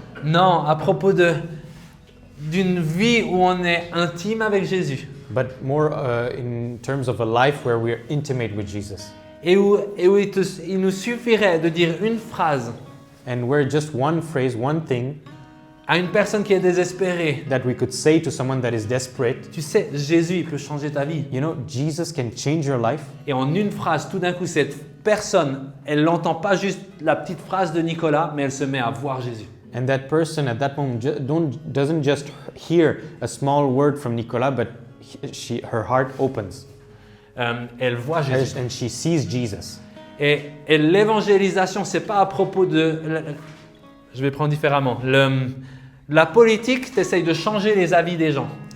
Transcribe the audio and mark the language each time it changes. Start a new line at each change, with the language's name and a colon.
French: Non, à propos d'une vie où on est intime avec Jésus.
English: but more in terms of a life where we're intimate with Jesus.
French: Et où il nous suffirait de dire une phrase
English: And where just one phrase, one thing
French: à une personne qui est désespérée.
English: that we could say to someone that is desperate,
French: Tu sais, Jésus, il peut changer ta vie.
English: you know, Jesus can change your life.
French: Et en une phrase, tout d'un coup, cette personne, elle n'entend pas juste la petite phrase de Nicolas, mais elle se met à voir Jésus.
English: And that person at that moment doesn't just hear a small word from Nicolas, but her heart opens
French: Elle voit Jésus.
English: and she sees Jesus.
French: Et l'évangélisation, c'est pas à propos de... Je vais prendre différemment. La politique, t'essaye de changer les avis des gens.